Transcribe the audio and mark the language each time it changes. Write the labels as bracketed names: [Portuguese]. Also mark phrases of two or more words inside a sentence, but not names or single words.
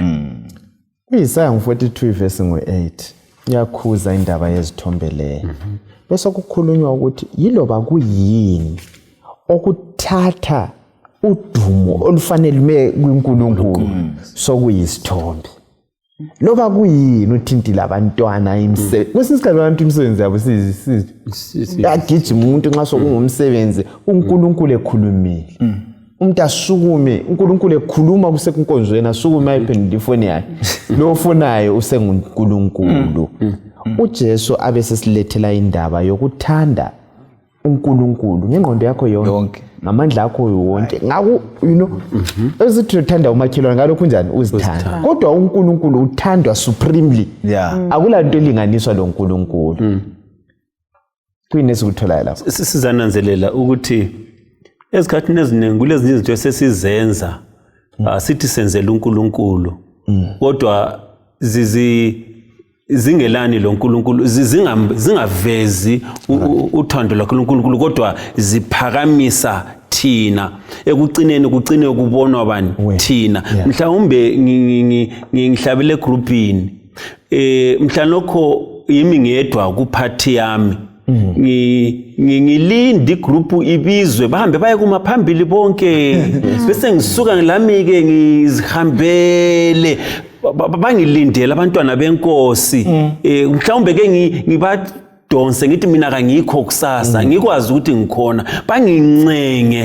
[North Ndebele] Isaya 42 verse 8 yakhuza indaba yezithombe leyo bese kukhulunywa ukuthi yiloba kuyini okuthatha udumo olufanele kuNkulunkulu sokuyisithombe loba kuyini uthintile abantwana imsebenzi kwesinsikhathi abantu imsebenzi yabo yagijima umuntu nxa sokungumsebenzi uNkulunkulu ekhulumile umuntu asukume uNkulunkulu ekhuluma kusekunkonzweni asukume ayiphendula ifoni yakhe lo ofonayo usenguNkulunkulu uJesu abesesilethela indaba yokuthanda uNkulunkulu ngengqondo yakho yonke ngamandla akho wonke ngaku ezithi uthanda umakhelwane ngalokho njani uzithanda kodwa uNkulunkulu uthandwa supremely akulanto elinganiswa loNkulunkulu kuyini esikuthola lapho sizananzelela ukuthi ezikhathini eziningi kulezi izinto esesizenza sithi senzela uNkulunkulu kodwa zingelani loNkulunkulu zingavezi uthando lwaNkulunkulu kodwa ziphakamisa thina ekucineni kucine kubonwa bani thina mhlawumbe ngihlabele groupini mhlanokho yimi ngedwa kuphathi yami ngilindi group ibizwe bahambe baye kuma phambili bonke bese ngisuka ngilami ke ngizihambele bangilindela abantwana benkosi mhlawumbe ke ngibadonse ngithi mina kangikho kusasa ngikwazi ukuthi ngikhona bangincenge